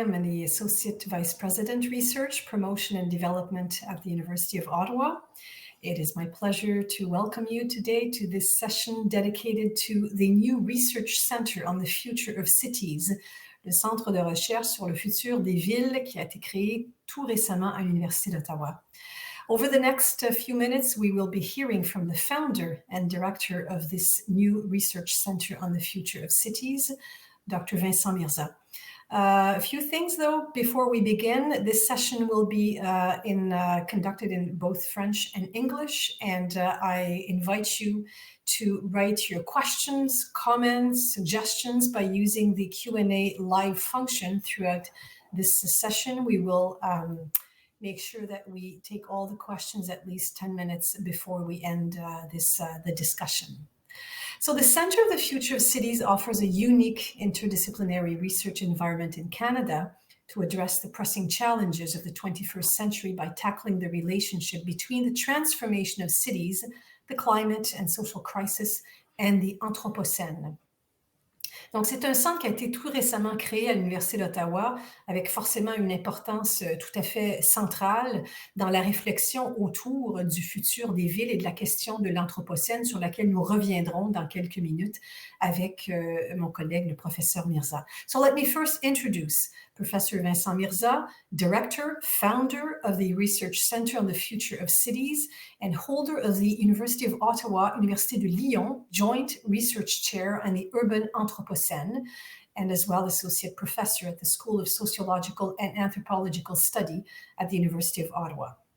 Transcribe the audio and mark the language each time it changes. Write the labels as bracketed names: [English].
[English] I'm the Associate Vice President, Research, Promotion and Development at the University of Ottawa. It is my pleasure to welcome you today to this session dedicated to the new Research Center on the Future of Cities, [French] le centre de recherche sur le futur des villes qui a été créé tout récemment à l'Université d'Ottawa. [English] Over the next few minutes, we will be hearing from the founder and director of this new Research Center on the Future of Cities, Dr. Vincent Mirza. A few things, though, before we begin. This session will be conducted in both French and English, and I invite you to write your questions, comments, suggestions by using the Q&A live function throughout this session. We will make sure that we take all the questions at least 10 minutes before we end the discussion. So the Centre of the Future of Cities offers a unique interdisciplinary research environment in Canada to address the pressing challenges of the 21st century by tackling the relationship between the transformation of cities, the climate and social crisis, and the Anthropocène. [French] Donc, c'est un centre qui a été tout récemment créé à l'Université d'Ottawa avec forcément une importance tout à fait centrale dans la réflexion autour du futur des villes et de la question de l'Anthropocène sur laquelle nous reviendrons dans quelques minutes avec mon collègue, le professeur Mirza. [English] So let me first introduce Professor Vincent Mirza, Director, Founder of the Research Center on the Future of Cities, and holder of the University of Ottawa, Université de Lyon, Joint Research Chair on the Urban Anthropocene, and as well Associate Professor at the School of Sociological and Anthropological Study at the University of Ottawa.